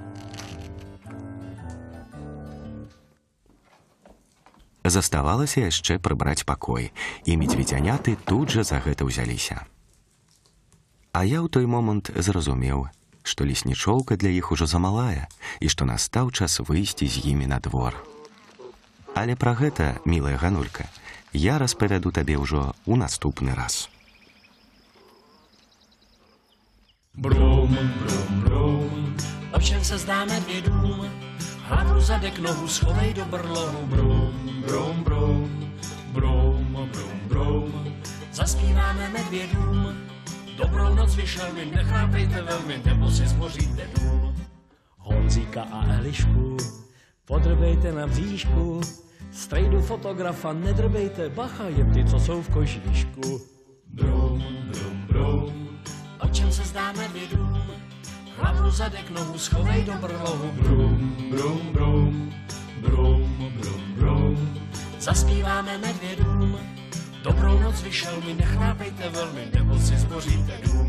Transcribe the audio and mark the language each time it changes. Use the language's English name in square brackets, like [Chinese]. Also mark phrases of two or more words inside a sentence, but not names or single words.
[Belarusian] Заставалася яшчэ прыбраць пакой, і медведзяняты тут жа за гэта ўзяліся. А я ў той момант зразумеў, што леснічоўка для іх ужо замалая і што настаў час выйсці з імі на двор. Але пра гэта, мілая ганулька, я распавяду табе ўжо ў наступны раз. [Czech] Brum, brum, brum, o čem se zdá medvědům? Hlavu, zadek, nohu schovej do brlohu. Brum, brum, brum, brum, brum, brum, zaspíváme medvědům. Dobrou noc vyšelmi, nechápejte velmi, nebo si zboříte dům. Honzíka a Elišku podrbejte na bříšku, strejdu fotografa nedrbejte, bacha, jen ty, co jsou v kožíšku. Brum, brum, brum, o čem se zdá medvědům? Hlavu, zadek, nohu schovej do brlohu. Brum, brum, brum, brum, brum, brum, zaspíváme medvědům. Dobrou noc vyšel mi, nechápejte velmi, nebo si zboříte dům.